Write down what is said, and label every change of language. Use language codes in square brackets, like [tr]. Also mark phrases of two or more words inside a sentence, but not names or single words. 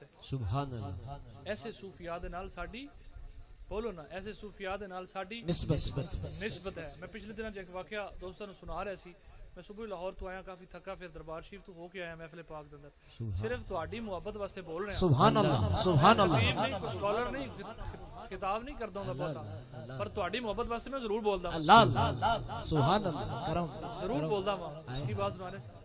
[ar] سبحان اللہ [pa] ایسے صوفیاء دے نال ساڈی بولو نا ایسے صوفیاء دے نال ساڈی نسبت ہے میں پچھلے دنوں ایک واقعہ دوستاں نوں سنا رہا سی میں صبح لاہور تو آیا کافی تھکا پھر دربار شریف تو ہو کے آیا محفل پاک دے اندر صرف تہاڈی محبت واسطے بول رہے ہیں [ar] سبحان اللہ سبحان اللہ [pa] کوئی سکالر نہیں کتاب نہیں کردا ہوندا بہتا پر تہاڈی محبت واسطے میں ضرور بولدا [ar] اللہ اللہ سبحان اللہ کرم [pa] ضرور بولدا ہاں اس کی بات سنا رہے